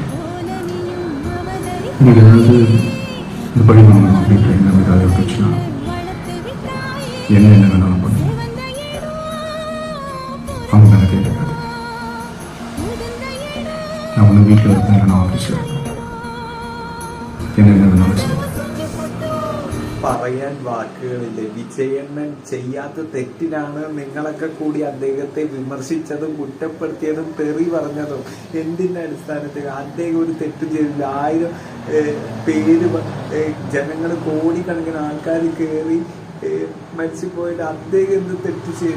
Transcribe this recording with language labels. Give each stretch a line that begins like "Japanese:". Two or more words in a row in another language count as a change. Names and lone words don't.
Tamil: உங்களுக்கு ஏதாவது இந்த பழி வாங்கணும் அப்படின்ற எண்ணம் ஏதாவது இருந்துச்சுன்னா என்ன வேணாலும் பண்ணுங்க. அவங்க மேலே கேட்காது. நான் ஒன்று வீட்டில் இருப்பேன், இல்லைன்னா ஆஃபீஸில் இருப்பேன். என்ன வேணாலும் செய்வேன்.
Malayalam: പറയാൻ വാക്കുകളില്ല. വിജയണ്ണൻ ചെയ്യാത്ത തെറ്റിനാണ് നിങ്ങളൊക്കെ കൂടി അദ്ദേഹത്തെ വിമർശിച്ചതും കുറ്റപ്പെടുത്തിയതും തെറി പറഞ്ഞതും. എന്തിന്റെ അടിസ്ഥാനത്തിൽ? അദ്ദേഹം ഒരു തെറ്റ് ചെയ്തില്ല. 1000 പേര് ജനങ്ങൾ, കോടിക്കണക്കിന് ആൾക്കാർ കയറി മരിച്ചുപോയിട്ട് അദ്ദേഹം എന്ത് തെറ്റ് ചെയ്ത്?